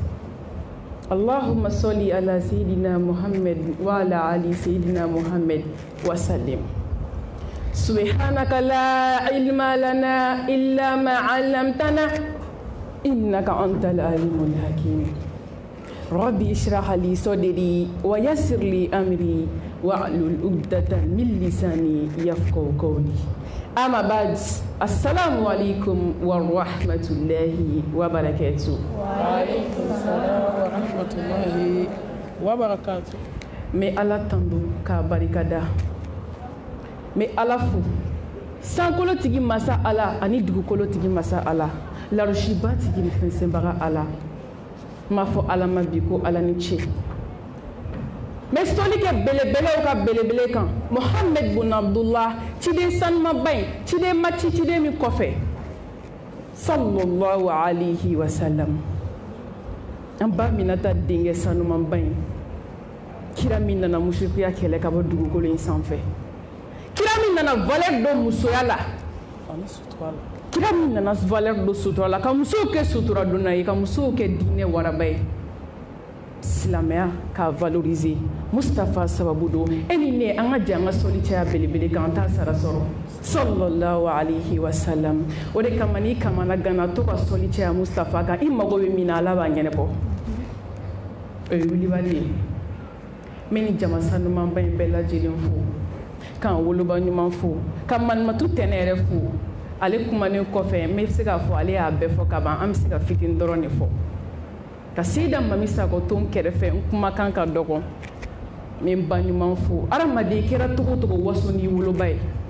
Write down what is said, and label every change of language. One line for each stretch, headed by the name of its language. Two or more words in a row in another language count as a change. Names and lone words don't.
Arabic: اللهم صل على سيدنا محمد وعلى آل سيدنا محمد وسلم سبحانك لا علم لنا إلا ما علمتنا إنك أنت العليم الحكيم ربي اشرح لي صدري ويسر لي أمري واحلل عقدة من لساني يفقهوا قولي أما بعد السلام عليكم ورحمة الله وبركاته. وعليكم السلام ورحمة الله وبركاته.
Bambara: Mais Allah tando ka barikada. Mais Allah fu. Sankolo tigi masa Allah ani dugukolo tigi masa Allah. Larushiba tigi ni fɛnsɛnbaga Allah. Ma fɔ Allah ma bi ko Allah ni ce. Mais soli kɛ belebelew ka belebele kan Mohamed bun Abdullah ciden sanuma ba in ciden maci ciden min kɔfɛ
Arabic: صلى الله عليه وسلم
Bambara: an ba Aminata denkɛ sanuman ba in kira min nana mushrikuya kɛlɛ ka bɔ dugukolo in sanfɛ kira min nana valeur don musoya la kira min nana valeur don sutura la ka musow kɛ sutura donna ye ka musow kɛ diinɛ waraba ye silamɛya k'a valoriser Mustafa sababu don e ni ne an ka jɛ an ka sɔli caya belebele kan an t'a sara sɔrɔ
Arabic: صلى الله عليه وسلم
Bambara: o de kama n'i kamana gana to ka sɔli caya Mustafa kan i mago bɛ min na Ala b'a ɲɛnabɔ o ye wulibali ye n bɛ nin jama sanumanba in bɛɛ lajɛlen fo k'an woloba ɲuman fo ka manimatu tɛnɛ yɛrɛ fo ale kumanen kɔfɛ n bɛ se k'a fɔ ale y'a bɛɛ fɔ ka ban an bɛ se ka fitini dɔrɔn de fɔ ka Seyida Mami Sakɔ to n kɛrɛfɛ n kumakan ka dɔgɔ n bɛ n ba ɲuman fo adamaden kɛra togo togo waso n'i woloba ye